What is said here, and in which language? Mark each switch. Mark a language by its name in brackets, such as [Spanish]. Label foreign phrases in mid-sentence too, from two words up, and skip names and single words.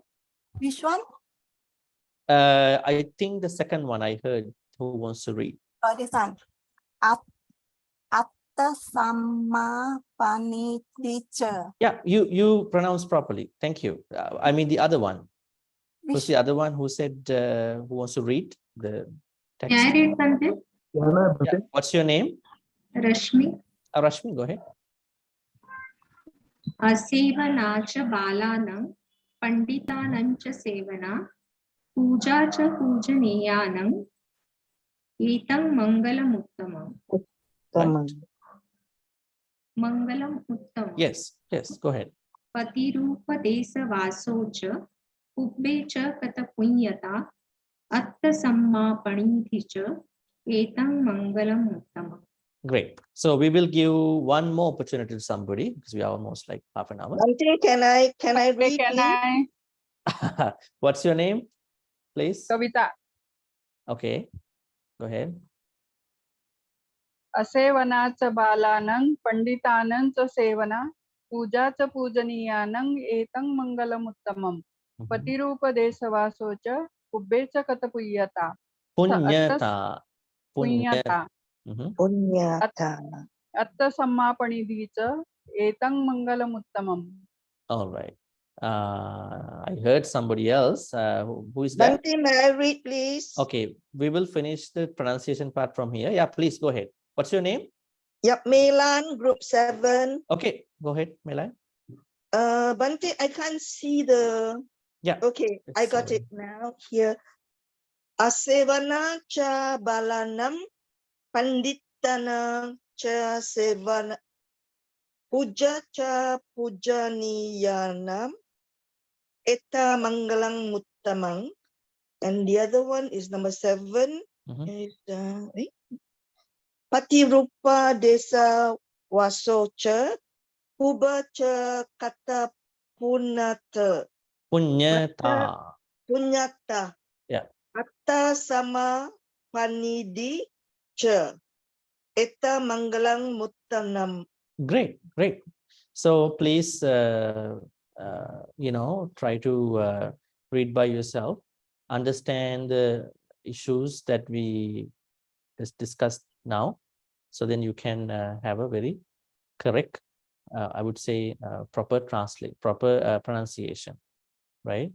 [English] Which one? I think the second one I heard. Who wants to read? Oh, this one. [Pali] Atta sama panidica. [English] Yeah, you pronounce properly. Thank you. I mean the other one. Who's the other one who said who wants to read the text? Can I read something? Yeah. What's your name? Rashmi. Rashmi, go ahead. [Pali] Asevana cha balanam panditanam cha sevana puja cha pujaniyanam etam Maṅgalam uttamam. [English] Right. [Pali] Maṅgalam uttamam. [English] Yes, go ahead. [Pali] Patirupa desa vasocha ubbecha kata punyata atta samma panidhicha etam Maṅgalam uttamam. [English] Great. So we will give one more opportunity to somebody because we are almost like half an hour. Bhante, can I read? Can I? What's your name, please? Kavita. Okay, go ahead. [Pali] Asevana cha balanang panditanang cha sevana. Puja cha pujaniyanang etang Maṅgalam uttamam. Patirupa desavasocha ubbecha kata punyata. Punyata. Punyata. Punyata. Atta samma panidhicha etang Maṅgalam uttamam. [English] All right. I heard somebody else. Who is that? Bhante, may I read, please? Okay, we will finish the pronunciation part from here. Yeah, please go ahead. What's your name? Yep, Melan, group 7. Okay, go ahead, Melan. Bhante, I can't see the... Yeah. Okay, I got it now here. [Pali] Asevana cha balanam panditana cha sevana puja cha pujaniyanam eta Maṅgalam muttamam. [English] And the other one is number 7. [Pali] Is Patirupa desa vasocha pubacha kata punata. Punyata. Yeah. Atta sama panidi cha. Eta Maṅgalam muttamam. [English] Great. So please, try to read by yourself, understand the issues that we just discussed now. So then you can have a very correct, I would say, proper pronunciation, right?